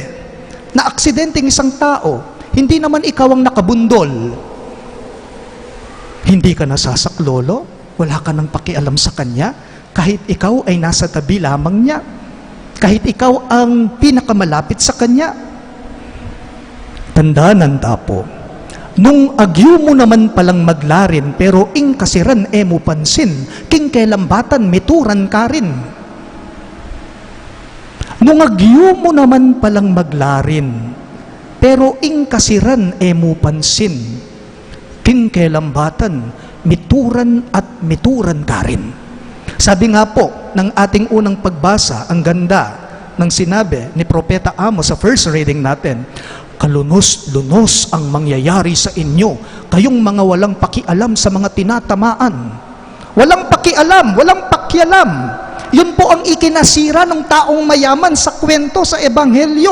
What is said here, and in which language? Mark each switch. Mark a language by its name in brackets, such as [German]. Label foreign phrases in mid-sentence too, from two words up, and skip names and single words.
[Filipino] Na-aksidenteng isang tao, hindi naman ikaw ang nakabundol. Hindi ka nasasaklolo, wala ka ng pakialam sa kanya, kahit ikaw ay nasa tabi lamang niya, kahit ikaw ang pinakamalapit sa kanya. [Pampanga] Tandaan tapo, nung agyo mo naman palang maglarin, pero ing kasiran mo pansin, king kelambatan mituran ka rin. Nung agyo mo naman palang maglarin, pero ing kasiran mo pansin, king kelambatan mituran at mituran ka rin. [Filipino] Sabi nga po ng ating unang pagbasa, ang ganda ng sinabi ni Propeta Amos sa [English] first reading [Filipino] natin, kalunos-lunos ang mangyayari sa inyo, kayong mga walang pakialam sa mga tinatamaan. Walang pakialam, walang pakialam. Yun po ang ikinasira ng taong mayaman sa kwento sa Ebanghelyo.